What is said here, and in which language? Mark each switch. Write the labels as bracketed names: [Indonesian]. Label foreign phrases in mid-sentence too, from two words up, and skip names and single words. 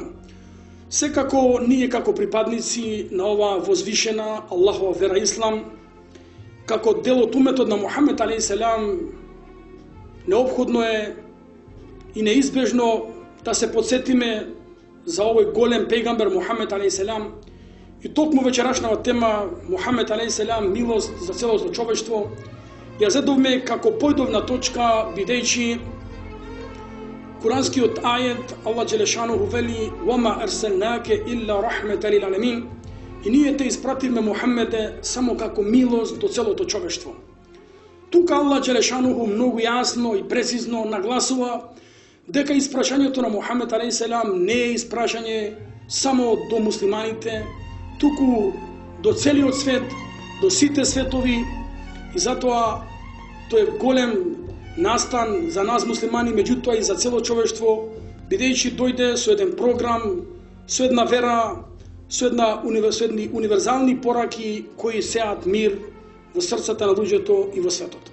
[Macedonian] Секако ние како припадници на оваа возвишена Аллахова вера Ислам, како дел од уметот на Мухамед [Arabic] عليه السلام, [Macedonian] неопходно е и неизбежно да се подсетиме за овој голем пејгамбер Мухамед [Arabic] عليه السلام [Macedonian] и токму вечерашната тема Мухамед [Arabic] عليه السلام, [Macedonian] милост за целото човештво, ја зедовме како појдовна точка, бидејќи Куранскиот ајет Аллах Джелешанову вели: [Arabic] "وما أرسلناك إلا رحمة للعالمين", [Macedonian] и ние те испративме Мухамеде само како милост до целото човештво. Тука Аллах Джелешанову многу јасно и прецизно нагласува дека испрашањето на Мухамед [Arabic] عليه السلام [Macedonian] не е испрашање само до муслиманите, туку до целиот свет, до сите светови, и затоа тој е голем настан за нас муслимани, меѓутоа и за цело човештво, бидејќи дојде со еден програм, со една вера, со една универзални пораки кои сеат мир во срцата на луѓето и во светот.